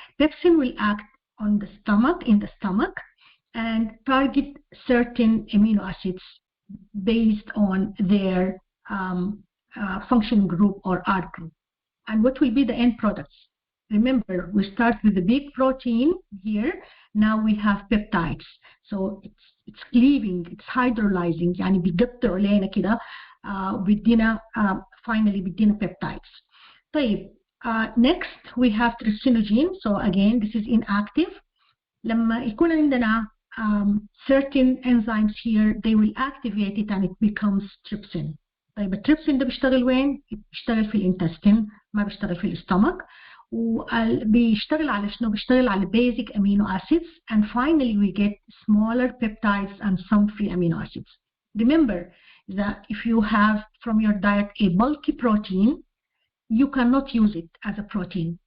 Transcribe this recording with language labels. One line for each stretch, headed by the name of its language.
English: Pepsin will act on the stomach, in the stomach, and target certain amino acids based on their function group or R group. And what will be the end products? Remember, we start with the big protein here. Now we have peptides. So it's cleaving, it's hydrolyzing.
Arabic: يعني بيقطعوا علينا كده بدينا finally بدينا peptides.
English: طيب, next we have trypsinogen. So again, this is inactive.
Arabic: لما يكون عندنا
English: certain enzymes here, they will activate it and it becomes trypsin.
Arabic: طيب التريبسين ده بيشتغل وين؟ بيشتغل في الانتستين، ما بيشتغل في الاستومك. وبيشتغل على شنو؟ بيشتغل على
English: basic amino acids, and finally we get smaller peptides and some free amino acids. Remember that if you have from your diet a bulky protein, you cannot use it as a protein.